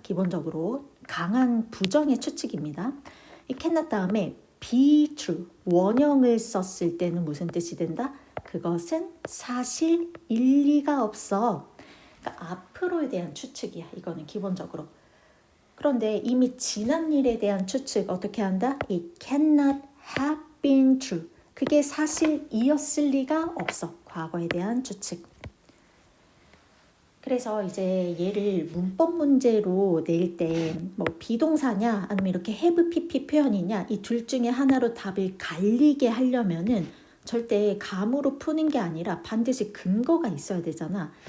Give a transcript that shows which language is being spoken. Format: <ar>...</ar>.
<ko>기본적으로 강한 부정의 추측입니다. 이 cannot 다음에 be true, 원형을 썼을 때는 무슨 뜻이 된다? 그것은 사실 일리가 없어. 그러니까 앞으로에 대한 추측이야. 이거는 기본적으로. 그런데 이미 지난 일에 대한 추측 어떻게 한다?</ko> <en>It cannot have been true.</en> <ko>그게 사실이었을 리가 없어. 과거에 대한 추측. 그래서 이제 얘를 문법 문제로 낼 때 뭐 비동사냐 아니면 이렇게 have pp 표현이냐 이 둘 중에 하나로 답을 갈리게 하려면은 절대 감으로 푸는 게 아니라 반드시 근거가 있어야 되잖아.</ko>